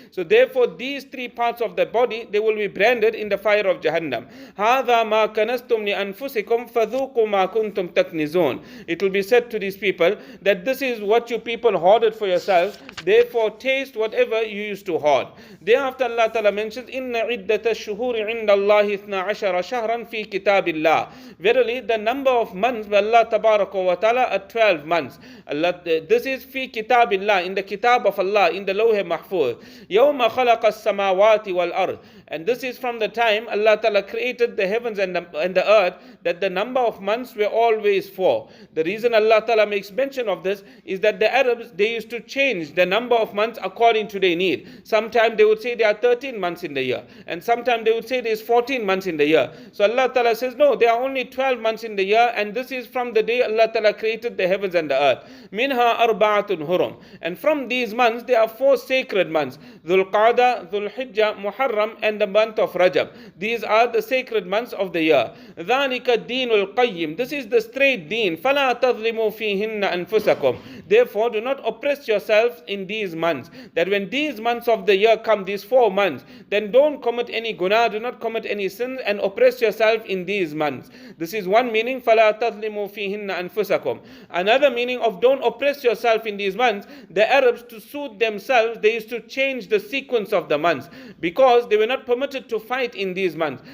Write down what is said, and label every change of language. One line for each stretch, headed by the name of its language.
English: So therefore, these three parts of the body, they will be branded in the fire of Jahannam.
Arabic: هَذَا مَا كَنَسْتُمْ لِأَنفُسِكُمْ فَذُوقُوا مَا كُنْتُمْ تَكْنِزُونَ.
English: It will be said to these people that this is what you people hoarded for yourselves, therefore taste whatever you used to hoard. Thereafter Allah Ta'ala mentions,
Arabic: إِنَّ عِدَّةَ الشُّهُورِ عِنْدَ اللَّهِ 12 شَهْرًا فِي كِتَابِ اللَّهِ.
English: Verily, the number of months by Allah Tabaraka wa Ta'ala are 12 months. This is fi kitabillah, in the kitab of Allah, in the Lawh Mahfuz.
Arabic: Yawma khalaqa as-samawati wal-ard.
English: And this is from the time Allah Ta'ala created the heavens and the earth, that the number of months were always 4. The reason Allah Ta'ala makes mention of this is that the Arabs, they used to change the number of months according to their need. Sometimes they would say there are 13 months in the year, and sometimes they would say there is 14 months in the year. So Allah Ta'ala says, no, there are only 12 months in the year, and this is from the day Allah Ta'ala created the heavens and the earth.
Arabic: Minha arba'atun hurum.
English: And from these months, there are 4 sacred months: Dhul Qa'dah, Dhul Hijjah, Muharram, and the month of Rajab. These are the sacred months of the year.
Arabic: ذَلِكَ الدِّينُ الْقَيِّمُ.
English: This is the straight deen.
Arabic: فَلَا تَظْلِمُوا فِيهِنَّ أَنفُسَكُمْ.
English: Therefore, do not oppress yourselves in these months. That when these months of the year come, these 4 months, then don't commit any guna, do not commit any sin, and oppress yourself in these months. This is one meaning,
Arabic: فَلَا تَظْلِمُوا فِيهِنَّ أَنفُسَكُمْ.
English: Another meaning of don't oppress yourself in these months, the Arabs, to suit themselves, they used to change the sequence of the months, because they were not permitted to fight in these months.